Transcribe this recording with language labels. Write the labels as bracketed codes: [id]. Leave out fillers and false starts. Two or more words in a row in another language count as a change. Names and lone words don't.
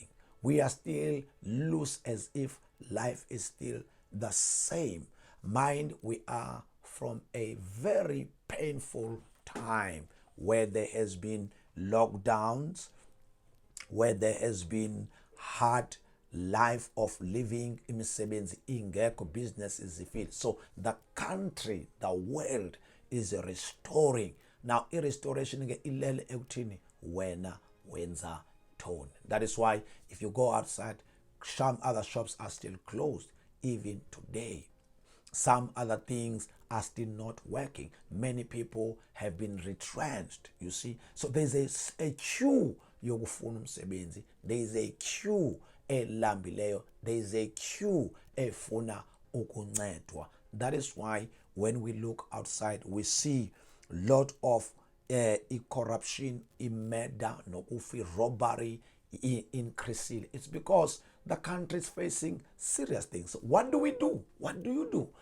[en] We are still loose as if life is still the same. Mind, we are from a very painful time where there has been lockdowns, where there has been hard life of living, [nd] imisebenzi ingekho, [en] business is filled. So the country, the world is restoring. [nd] Now, restoration ke ilele ekuthini wena wenza tone. [en] That is why if you go outside, some other shops are still closed even today. Some other things are still not working. Many people have been retrenched, you see. So there's a queue [nd] yokufuna umsebenzi. [en] There's a queue elambileyo. There's a queue [nd] efuna ukuncedwa. [en] That is why when we look outside, we see lot of corruption, murder, nokufi, robbery increasing. It's because the country is facing serious things. What do we do? What do you do?